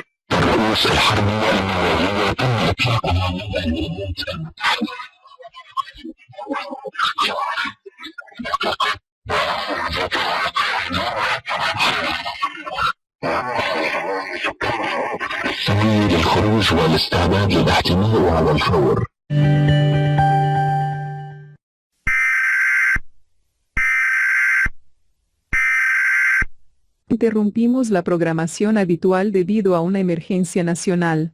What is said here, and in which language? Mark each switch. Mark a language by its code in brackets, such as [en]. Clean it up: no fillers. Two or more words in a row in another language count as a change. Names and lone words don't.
[ar] الرؤوس الحربية النووية تم إطلاقها من الولايات المتحدة السعي للخروج والاستعداد للاحتماء على الفور. [es] Interrumpimos la programación habitual debido a una emergencia nacional.